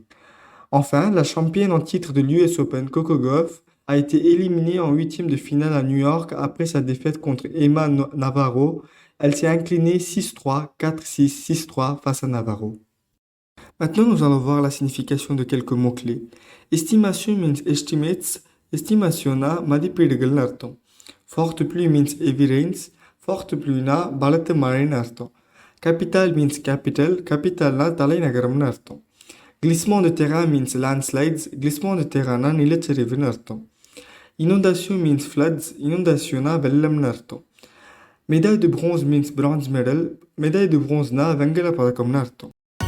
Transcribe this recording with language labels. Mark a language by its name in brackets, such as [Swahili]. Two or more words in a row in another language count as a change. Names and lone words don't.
[French] Enfin, la championne en titre de l'US Open, Coco Gauff, a été éliminée en huitième de finale à New York après sa défaite contre Emma Navarro. Elle s'est inclinée 6-3, 4-6, 6-3 face à Navarro. Maintenant, nous allons voir la signification de quelques mots-clés. [English] Estimation means estimates. [Tamil] Estimationa மதிப்பீடுகள்னு அர்த்தம். [French] Forte pluie [English] means heavy rains. [French] Forte pluie [Tamil] னா பலத்த மழைன்னு அர்த்தம். [English] Capital means capital. [Tamil] Capitalனா தலைநகரம்னு அர்த்தம். [French] Glissement de terrain [English] means landslides. [French] Glissement de terrain [Tamil] னா நிலச்சரிவுன்னு அர்த்தம். [English] Inondation means floods. [Tamil] Inundationனா வெள்ளம்னு அர்த்தம். [French] Médaille de bronze [English] means bronze medal. [French] Médaille de bronze [Tamil] னா வெங்கல பதக்கம்னு அர்த்தம்.